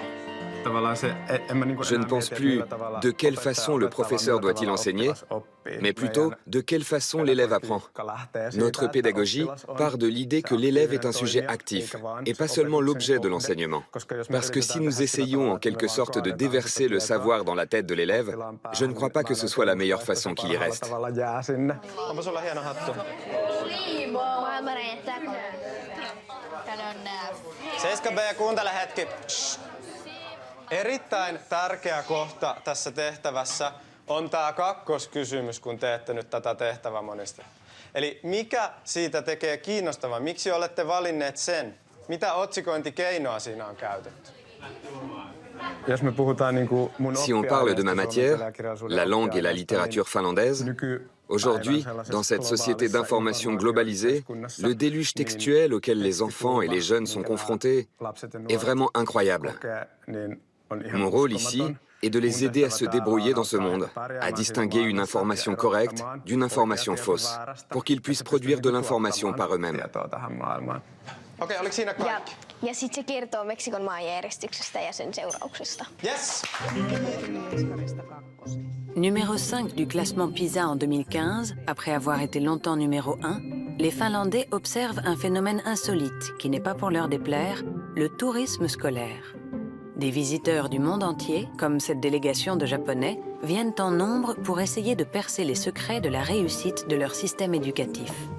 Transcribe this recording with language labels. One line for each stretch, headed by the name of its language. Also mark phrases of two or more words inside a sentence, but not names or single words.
French: Je ne pense plus de quelle façon le professeur doit-il enseigner, mais plutôt de quelle façon l'élève apprend. Notre pédagogie part de l'idée que l'élève est un sujet actif et pas seulement l'objet de l'enseignement. Parce que si nous essayons en quelque sorte de déverser le savoir dans la tête de l'élève, je ne crois pas que ce soit la meilleure façon qu'il y reste.
Finnish: Erittäin tärkeä kohta tässä tehtävässä on tämä kakkoskysymys, kun teette nyt tätä tehtävämonista. Eli mikä siitä tekee kiinnostavan? Miksi olette valinneet sen? Mitä otsikointikeinoa siinä on käytetty?
French: Si on parle de ma matière, la langue et la littérature finlandaise, Aujourd'hui, dans cette société d'information globalisée, le déluge textuel auquel les enfants et les jeunes sont confrontés est vraiment incroyable. Mon rôle ici est de les aider à se débrouiller dans ce monde, à distinguer une information correcte d'une information fausse, pour qu'ils puissent produire de l'information par eux-mêmes.
Finnish: Okei, oliko siinä kaikki? Ja sitten se kertoo Meksikon maanjäristyksestä ja sen seurauksista. Yes!
French: Numéro 5 du classement PISA en 2015, après avoir été longtemps numéro 1, les Finlandais observent un phénomène insolite qui n'est pas pour leur déplaire, le tourisme scolaire. Des visiteurs du monde entier, comme cette délégation de Japonais, viennent en nombre pour essayer de percer les secrets de la réussite de leur système éducatif.